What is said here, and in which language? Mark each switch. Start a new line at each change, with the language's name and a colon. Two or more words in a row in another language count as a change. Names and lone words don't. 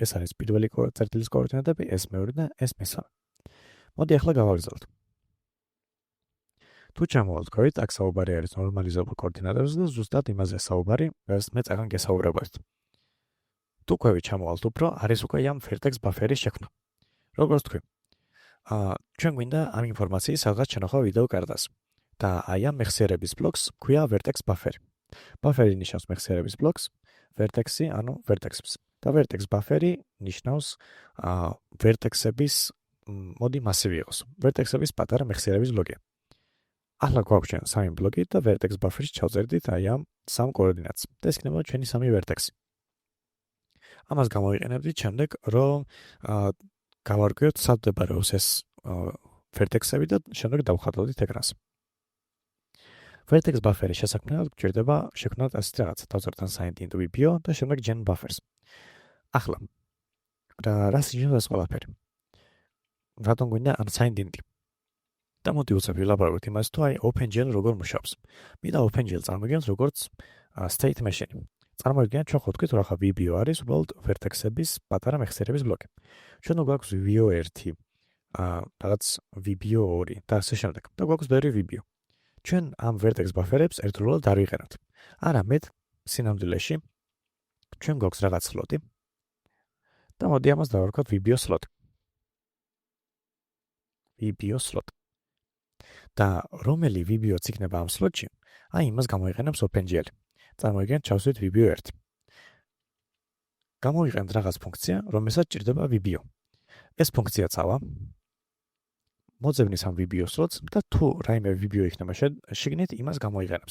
Georgian: ეს არის პირველი წერტილის კოორდინატები, ეს მეორე და ეს მესამე. მოდი ახლა გავაგრძელოთ. თუ ჩამოვარდქვით, აქ საუბარი არის ნორმალიზებულ კოორდინატებზე და ზუსტად იმაზე საუბარი, რაც მე წაგან გესაუბრებოდი. თუ ქვევით ჩამოვალთ უფრო, არის უკვე ამ
English: vertex buffer-
Georgian: ის შექმნა. როგორც თქვი, ჩვენ გვინდა ამ ინფორმაციის სადღაც შენახვა ვიდეო კარტას. და აი ამ მეხსიერების ბლოკს ქვია
English: vertex buffer.
Georgian: Buffer-ი ნიშნავს მეხსიერების ბლოკს, vertex-ი, ანუ vertex-ს. და
English: vertex buffer-
Georgian: ი ნიშნავს vertex-ების მოდი მასივი იყოს. vertex-ების პატარა მეხსიერების ბლოკია. ახლა გვაქვს ჩვენ 3 ბლოკი და
English: vertex buffer-
Georgian: ში ჩავწერდით აი ამ 3 კოორდინატს. და ეს იქნება ჩვენი 3 vertex-ი. ამას გამოვიყენებდით შემდეგ, რომ გავარკვიოთ სად მდებარეობს ეს vertex-ები და შემდეგ დავხატავდით ეკრანს. vertex buffer-ის შესაქმნელად გვჭირდება შექმნათ ასეთი რაღაც.
English: დავწერთ assigned into vbo
Georgian: და შემდეგ
English: gen buffers.
Georgian: ახლა რას ნიშნავს ეს ყველაფერი? რატომ გვინდა
English: assigned into?
Georgian: და მოდი უცებ ვილაპარაკოთ იმას, თუ აი OpenGL როგორ მუშაობს. მინდა OpenGL წარმოგიდგენთ როგორც
English: state machine.
Georgian: წარმოგიდგენთ ჩვენ ხო თქვით, რომ ახლა VBO არის უბრალოდ vertex-ების პატარა მეხსიერების ბლოკი. ჩვენ გვაქვს VBO 1, რაღაც VBO 2 და ასე შემდეგ. და გვაქვს ბევრი VBO. ჩვენ ამ
English: vertex buffer-
Georgian: ებს ერთდროულად არ ვიყენებთ. არამედ სინამდვილეში ჩვენ გვაქვს რაღაც slot-ი. და მოდი ამას დავარქვათ
English: VBO slot. VBO slot.
Georgian: და რომელი VBO-ც იქნება ამ slot-ში, აი იმას გამოიყენებს OpenGL. წარმოგიდგენთ, ჩავსვით VBO 1. გამოიყენებთ რაღაც ფუნქცია, რომელსაც ჭირდება VBO. ეს ფუნქცია წავა. მოძებნის ამ VBO slot-ს და თუ რაიმე VBO იქნება შეგნით, იმას გამოიყენებს.